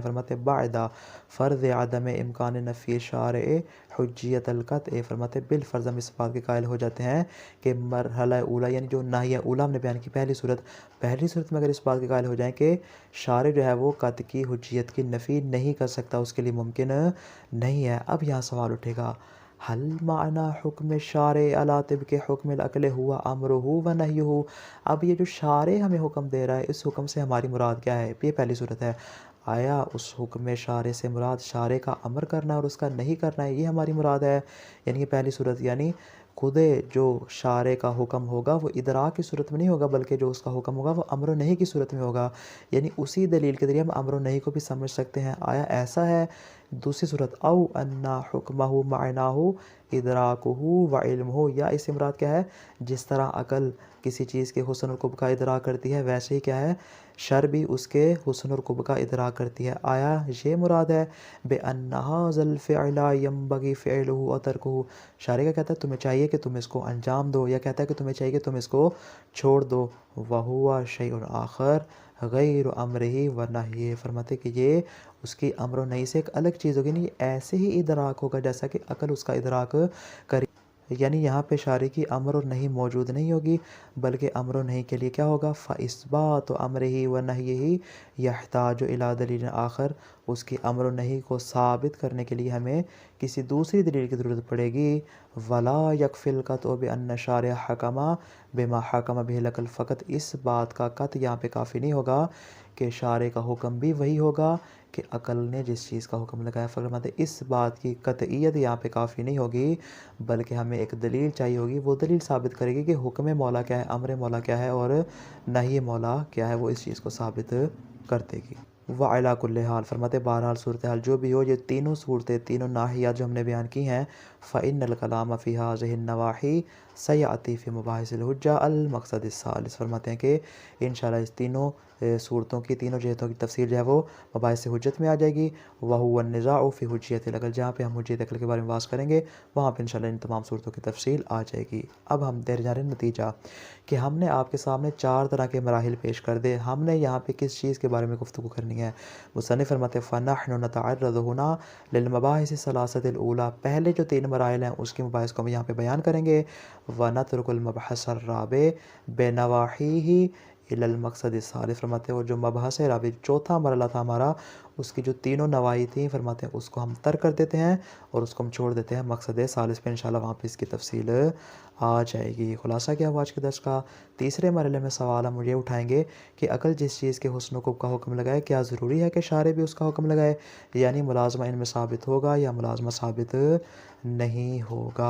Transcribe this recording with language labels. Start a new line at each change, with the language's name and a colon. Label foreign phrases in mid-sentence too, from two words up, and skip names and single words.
Urdu: फरमाते
Arabic: بعد فرض عدم إمكان نفي الشارع حجية القطع,
Urdu: فرماتے بالفرض ہم اس بات کے قائل ہو جاتے ہیں کہ مرحلہ اولیٰ یعنی جو ناحیہ اولیٰ ہم نے بیان کی پہلی صورت میں اگر اس بات کے قائل ہو جائیں کہ شارع جو ہے وہ قطع کی حجیت کی نفی نہیں کر سکتا، اس کے لیے ممکن نہیں ہے. اب یہاں سوال اٹھے گا,
Arabic: هل معنى حكم الشارع على طبق حكم العقل هو أمره ونهيه,
Urdu: اب یہ جو شارع ہمیں حکم دے رہا ہے اس حکم سے ہماری مراد کیا ہے? یہ پہلی صورت ہے. آیا اس حکم شارع سے مراد شارع کا امر کرنا اور اس کا نہی کرنا ہے، یہ ہماری مراد ہے? یعنی یہ پہلی صورت، یعنی خود جو شارع کا حکم ہوگا وہ ادراک کی صورت میں نہیں ہوگا، بلکہ جو اس کا حکم ہوگا وہ امر نہی کی صورت میں ہوگا. یعنی اسی دلیل کے ذریعے ہم امر نہی کو بھی سمجھ سکتے ہیں. آیا ایسا ہے? دوسری صورت
Arabic: أو أن حكمه معناه إدراكه وعلمه,
Urdu: یا اس سے مراد کیا ہے، جس طرح عقل کسی چیز کے حسن اور قبح کا ادراک کرتی ہے ویسے ہی کیا ہے شرع بھی اس کے حسن اور قبح کا ادراک کرتی ہے. آیا یہ مراد ہے
Arabic: بأن هذا الفعل ينبغي فعله وتركه,
Urdu: شارع کا کہتا ہے تمہیں چاہیے کہ تم اس کو انجام دو، یا کہتا ہے کہ تمہیں چاہیے کہ تم اس کو چھوڑ دو.
Arabic: وهو شيء آخر غير أمره ونهيه,
Urdu: فرماتے کہ یہ اس کی امر نہی سے ایک الگ چیز ہوگی، نہیں ایسے ہی ادراک ہوگا جیسا کہ عقل اس کا ادراک کر. یعنی یہاں پہ شارع کی امر اور نہی موجود نہیں ہوگی، بلکہ امر اور نہی کے لیے کیا ہوگا,
Arabic: فإثبات أمره ونهيه يحتاج إلى دليل آخر,
Urdu: اس کی امر اور نہی کو ثابت کرنے کے لیے ہمیں کسی دوسری دلیل کی ضرورت پڑے گی.
Arabic: ولا يكفي القطع بأن الشارع حكم بما حكم به العقل,
Urdu: فقط اس بات کا قطع یہاں پہ کافی نہیں ہوگا کہ شارع کا حکم بھی وہی ہوگا کہ عقل نے جس چیز کا حکم لگایا. فرماتے اس بات کی قطعیت یہاں پہ کافی نہیں ہوگی، بلکہ ہمیں ایک دلیل چاہیے ہوگی. وہ دلیل ثابت کرے گی کہ حکم مولیٰ کیا ہے، امر مولیٰ کیا ہے اور نہی مولیٰ کیا ہے، وہ اس چیز کو ثابت کر دے گی.
Arabic: وعلى كل حال,
Urdu: فرماتے بہرحال صورت حال جو بھی ہو، یہ تینوں صورتیں تینوں ناحیات جو ہم نے بیان کی ہیں,
Arabic: فإن الكلام في هذه النواحي سيأتي في مباحث الحجة المقصد الثالث,
Urdu: فرماتے ہیں کہ ان شاء اللہ اس تینوں صورتوں کی تینوں جہتوں کی تفصیل جو ہے وہ مباحث حجت میں آ جائے گی.
Arabic: وهو النزاع في حجية العقل,
Urdu: جہاں پہ ہم حجیت عقل کے بارے میں بات کریں گے وہاں پہ ان شاء اللہ ان تمام صورتوں کی تفصیل آ جائے گی. اب ہم دیر جا رہے ہیں نتیجہ کہ ہم نے آپ کے سامنے 4 طرح کے مراحل پیش کر دے، ہم نے یہاں پہ کس چیز کے بارے میں گفتگو کرنی ہے. مصنف فرماتے
Arabic: فنحن نتعرض هنا للمباحث الثلاثة الأولى,
Urdu: پہلے جو 3 مراحل ہیں اس کے مباحث کو ہم یہاں پہ بیان کریں گے.
Arabic: ونترك المبحث الرابع بنواحيه إلى المقصد الثالث,
Urdu: فرماتے ہیں اور جو مبحث رابع چوتھا مرحلہ تھا ہمارا، اس کی جو تینوں نواحی تھی، فرماتے ہیں اس کو ہم ترک کر دیتے ہیں اور اس کو ہم چھوڑ دیتے ہیں مقصد ثالث پہ. ان شاء اللہ وہاں پہ اس کی تفصیل آ جائے گی۔ خلاصہ کیا ہوا آج کے درس کا، تیسرے مرحلے میں سوال ہم یہ اٹھائیں گے کہ عقل جس چیز کے حسن کو کا حکم لگائے، کیا ضروری ہے کہ شارع بھی اس کا حکم لگائے، یعنی ملازمہ ان میں ثابت ہوگا یا ملازمہ ثابت نہیں ہوگا.